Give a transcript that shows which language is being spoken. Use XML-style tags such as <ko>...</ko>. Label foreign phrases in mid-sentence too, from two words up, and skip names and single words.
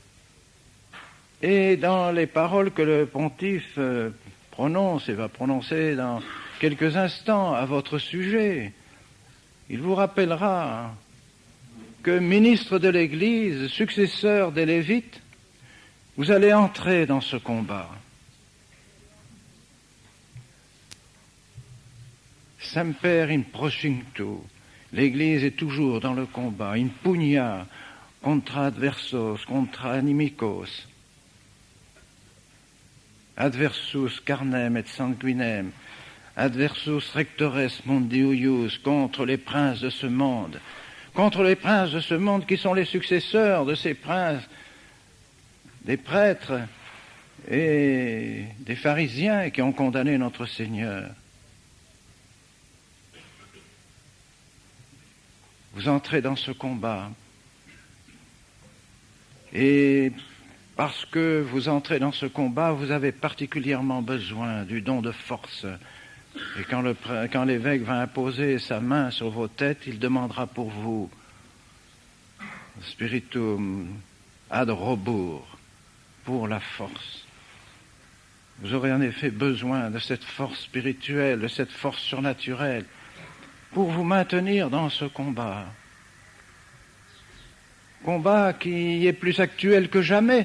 <fr>Et dans les paroles que le pontife prononce et va prononcer dans quelques instants à votre sujet, il vous rappellera que ministre de l'Église, successeur des Lévites, vous allez entrer dans ce combat.</fr> <la>Semper in prosunctu.</la> <fr>L'Église est toujours dans le combat.</fr> <la>In pugna contra adversos, contra inimicos. Adversus carnem et sanguinem. Adversus rectores mundi huius.</la> <fr>Contre les princes de ce monde. Contre les princes de ce monde qui sont les successeurs de ces princes, des prêtres et des pharisiens qui ont condamné notre Seigneur. Vous entrez dans ce combat et parce que vous entrez dans ce combat, vous avez particulièrement besoin du don de force. Et quand l'évêque va imposer sa main sur vos têtes, il demandera pour vous</fr> <la>spiritum ad robur,</la> <fr>pour la force. Vous aurez en effet besoin de cette force spirituelle, de cette force surnaturelle, pour vous maintenir dans ce combat. Combat qui est plus actuel que jamais.</fr>